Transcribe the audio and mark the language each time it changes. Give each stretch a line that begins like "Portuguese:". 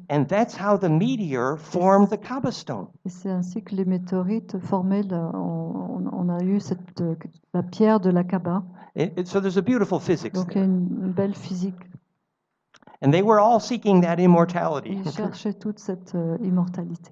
English: And that's how the meteor formed the Kaba stone.
French: Et c'est ainsi que les météorites formaient on a eu la pierre de la Kaba.
English: So there's a beautiful physics.
French: Donc il y a une belle physique.
English: And they were all seeking that immortality.
French: Ils cherchaient toute cette immortalité.